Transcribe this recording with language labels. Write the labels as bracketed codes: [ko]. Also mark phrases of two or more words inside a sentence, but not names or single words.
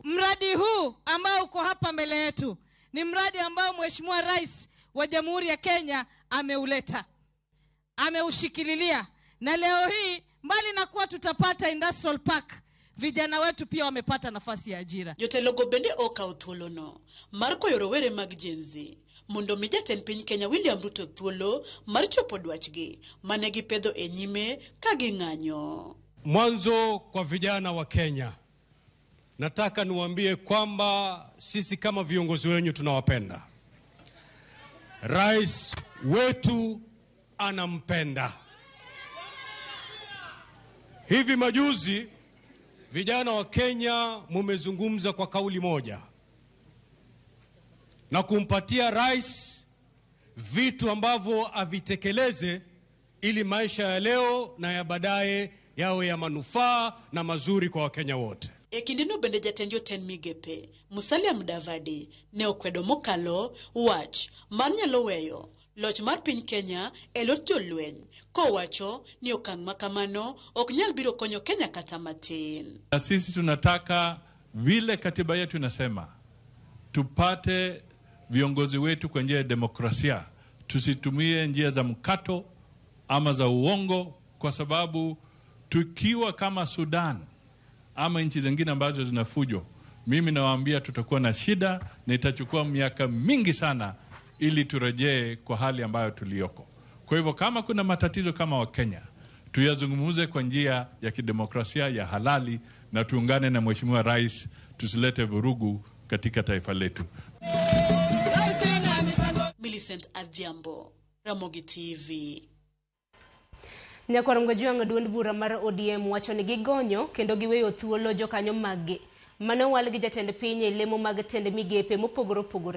[sw] Mradi huu ambao uko hapa mbele yetu ni mradi ambao Mheshimiwa Rais wa Jamhuri ya Kenya ameuleta, ameushikililia, na leo hii mbali na kuwa tutapata [en] Industrial Park, [sw] vijana wetu pia wamepata nafasi ya ajira. [luo] Jotelogo bende oka uthuolono Marko yorowere mag jenzi mondo mi jatend piny Kenya William Ruto thuolo mar chopo dwachgi mane gipedho e nyime ka ging'anyo. [sw] Mwanzo kwa vijana wa Kenya, nataka niwaambie kwamba sisi kama viongozi wenu tunawapenda. Rais wetu anampenda. Hivi majuzi vijana wa Kenya mumezungumza kwa kauli moja na kumpatia rais vitu ambavyo avitekeleze ili maisha ya leo na ya baadaye yawe ya manufaa na mazuri kwa Wakenya wote. [luo] Ekindino bende jatend joten migepe Musalia Mudavadi ne okwedo mokalo wach mar nyalo weyo loch mar piny Kenya e lot jolweny kowacho ni okang' makamano ok nyal biro konyo Kenya kata matin. [sw] Sisi tunataka vile katiba yetu inasema tupate viongozi wetu kwa njia ya demokrasia, tusitumie njia za mkato ama za uongo, kwa sababu tukiwa kama Sudan ama nchi zingine ambazo zina fujo, mimi nawaambia tutakuwa na shida na itachukua miaka mingi sana ili turejee kwa hali ambayo tulioko. Kwa hivyo kama kuna matatizo kama wa Kenya, tuyazungumuze kwa njia ya kidemokrasia ya halali na tuungane na Mheshimiwa Rais, tusilete vurugu katika taifa letu. Millicent Adhiambo, Ramogi TV. [luo] Nyakwarom gajuang duond bura mar ODM wacho ni gigonyo kendo giweyo thuolo jokanyo maggi manowal gi jatend piny e lemo mag tend migepe mopogore opogore.